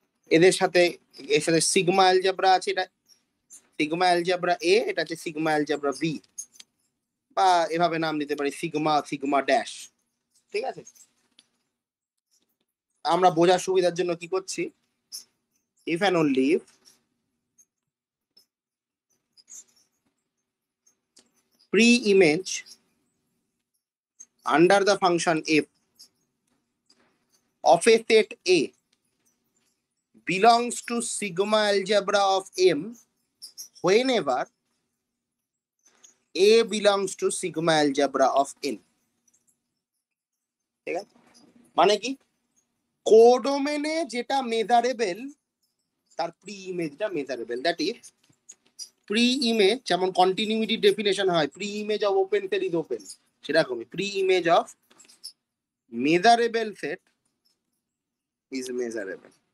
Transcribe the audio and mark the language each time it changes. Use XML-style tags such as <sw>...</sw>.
<bn>এদের সাথে, এর সাথে সিগমা অ্যালজেব্রা আছে, এটা সিগমা অ্যালজেব্রা এ, এটা হচ্ছে সিগমা অ্যালজেব্রা বি, বা এভাবে নাম দিতে পারি সিগমা সিগমা ড্যাশ। ঠিক আছে, আমরা বোঝার সুবিধার জন্য কি করছি,</bn> <en>If and only if pre-image under the function f of a set A belongs to sigma algebra of M whenever A belongs to sigma algebra of N।</en> <bn>ঠিক আছে, মানে কি, কোডোমেনে যেটা মেজারেবল তার প্রি ইমেজটা measurable,</bn> <en>that is pre image,</en> <bn>যেমন continuity definition হয়</bn> <en>pre image of open set is open,</en> <bn>সেরকমই</bn> <en>Pre image of measurable set is measurable.</en>